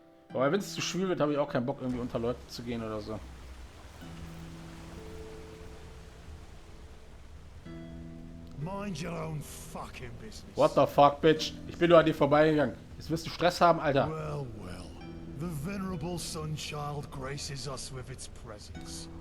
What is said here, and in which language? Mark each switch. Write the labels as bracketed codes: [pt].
[de] Aber wenn es zu schwül wird, habe ich auch keinen Bock, irgendwie unter Leute zu gehen oder so. [en] Mind your own fucking business. What the fuck, bitch? [de] Ich bin nur an dir vorbeigegangen. Jetzt wirst du Stress haben, Alter. [en] Well, well. The venerable Sunchild graces us with its presence.